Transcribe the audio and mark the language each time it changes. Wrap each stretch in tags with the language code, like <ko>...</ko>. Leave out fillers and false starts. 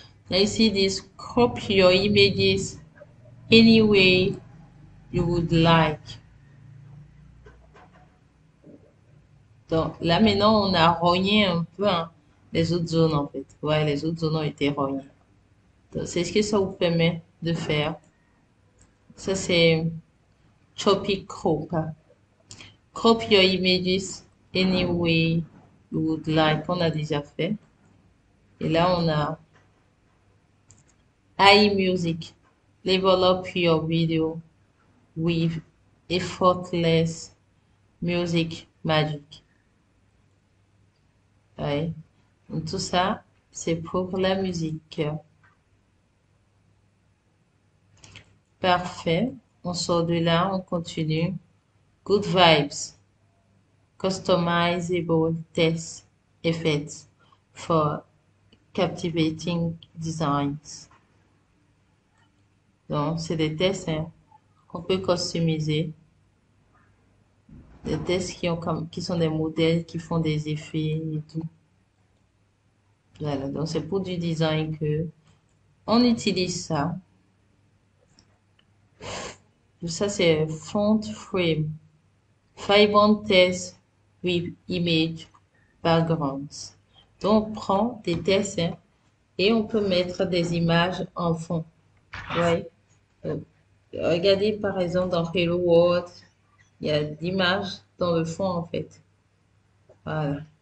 <fr>Là ici, ils disent</fr> <en>crop your images any way you would like.</en> <fr>Donc là maintenant, on a rogné un peu les autres zones en fait. Ouais, les autres zones ont été rognées. Donc c'est ce que ça vous permet de faire. Ça c'est Choppy Crop. Crop your images any way you would like. On a déjà fait. Et là on a iMusic.</fr> <en>Level up your video with effortless music magic.</en> <fr>Ouais. Donc tout ça, c'est pour la musique. Parfait. On sort de là, on continue.</fr> <en>Good vibes. Customizable test effects for captivating designs.</en> <fr>Donc, c'est des tests qu'on peut customiser. Des tests qui sont des modèles qui font des effets et tout. Voilà, donc c'est pour du design que on utilise ça. Ça, c'est font frame.</fr> <en>Fibre test with image backgrounds.</en> <fr>Donc, on prend des tests et on peut mettre des images en fond. Ouais. Regardez par exemple dans Hello World, il y a d'images dans le fond en fait. Voilà.</fr>